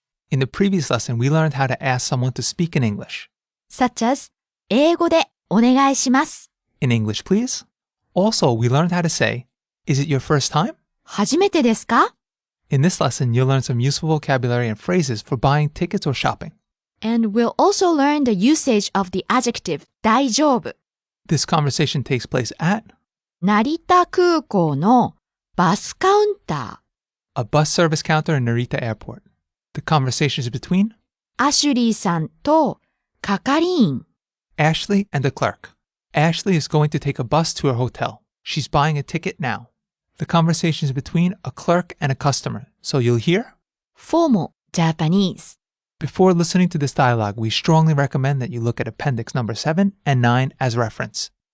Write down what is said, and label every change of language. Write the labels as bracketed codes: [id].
[en] In the previous lesson, we learned how to ask someone to speak in English. Such as [ja] 英語でお願いします。 [en] In English, please. Also, we learned how to say, is it your first time? [ja] 初めてですか? [en] In this lesson, you'll learn some useful vocabulary and phrases for buying tickets or shopping. And we'll also learn the usage of the adjective 大丈夫. This conversation takes place at [ja] 成田空港のバスカウンター。 [en] a bus service counter in Narita Airport. The conversation is between [ja] アシュリーさんと係員。 [en] Ashley and the clerk. Ashley is going to take a bus to her hotel. She's buying a ticket now. The conversation is between a clerk and a customer. So you'll hear Formal Japanese. Before listening to this dialogue, we strongly recommend that you look at Appendix number 7 and 9 as reference.